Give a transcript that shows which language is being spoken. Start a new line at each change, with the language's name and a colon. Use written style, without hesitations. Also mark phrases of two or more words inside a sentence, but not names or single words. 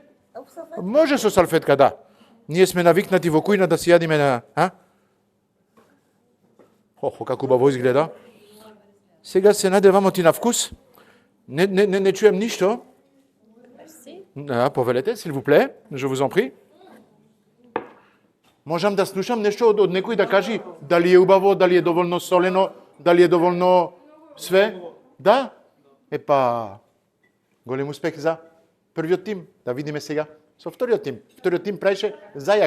Macedonian: Може со салфетка, да. Ние сме навикнати во кујна да си јадиме на... како убаво изгледа. Сега се надевам оти на вкус. Не чуем ништо. Повелете,
French: s'il vous plaît, je vous en prie.
Macedonian: Можам да слушам нешто од некој да кажи дали е убаво, дали е доволно солено, дали е доволно све? Да? Епа, голем успех за првиот тим. Да видиме сега со вториот тим. Вториот тим праеше зајак.